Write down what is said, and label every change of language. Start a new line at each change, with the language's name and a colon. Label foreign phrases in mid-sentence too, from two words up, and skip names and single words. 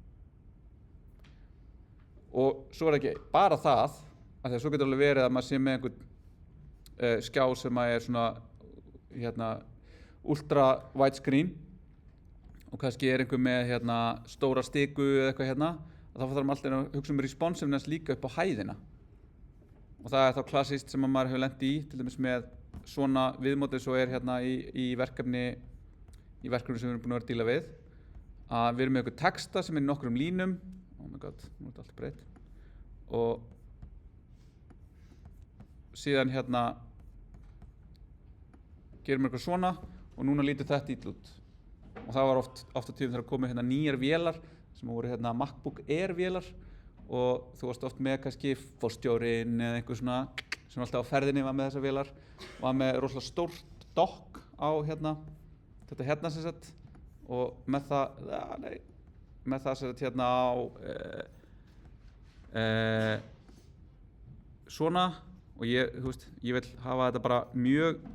Icelandic: Og svo er ekki bara það, af því að svo getur alveg verið að maður sé með einhvern skjá sem er svona
English: ultra widescreen
Icelandic: og kannski er einhver með stóra stiku eða eitthvað þá þarf maður alltaf að hugsa responsiveness líka upp á hæðina. Og það er þá klassískt sem maður hefur lent í, til dæmis með svona viðmótið svo er í verkefni sem við erum búin að vera að díla við, að við erum með eitthvað texta sem er í nokkrum línum,
English: oh my god,
Icelandic: nú er þetta allt breytt, og síðan gerum við eitthvað svona og núna lítur þetta illa út. Og það var oft á tíðum þegar komið nýjar vélar, sem voru hérna MacBook Air vélar og þú varst oft með kannski forstjórinn eða einhver svona sem var alltaf á ferðinni var með þessar vélar var með rosalega stórt dokk á hérna þetta hérna sem sagt og með það sem sagt hérna á svona og ég vil hafa þetta bara mjög